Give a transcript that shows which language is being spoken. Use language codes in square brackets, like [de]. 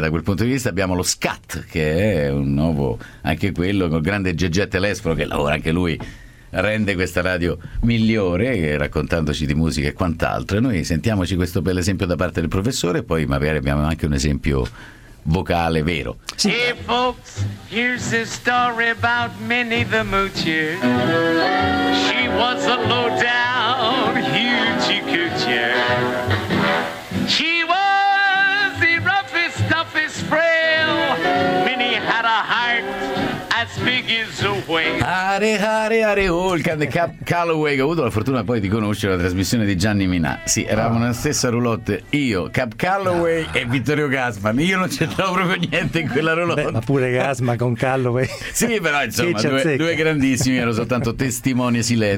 [it] Da quel punto di vista abbiamo lo scat, che è un nuovo, anche quello, col grande Gegè Telesforo, che lavora anche lui, rende questa radio migliore raccontandoci di musica e quant'altro. E noi sentiamoci questo bel esempio da parte del professore, poi magari abbiamo anche un esempio vocale vero. Sì. [en] Hey folks, here's a story about Minnie the Moocher. She was a low down hoochie coochie. She was the roughest, toughest frail. Minnie had a heart as big as a whale. Are, are, are, Hulk and the Cap Calloway. [it] Ho avuto la fortuna poi di conoscere la trasmissione di Gianni Minà. Sì, eravamo nella stessa roulotte, io, Cap Calloway e Vittorio Gassman. Io non c'entravo proprio niente in quella roulotte. Beh, ma pure Gassman con Calloway. Sì, però insomma, due grandissimi. Ero soltanto testimone silente.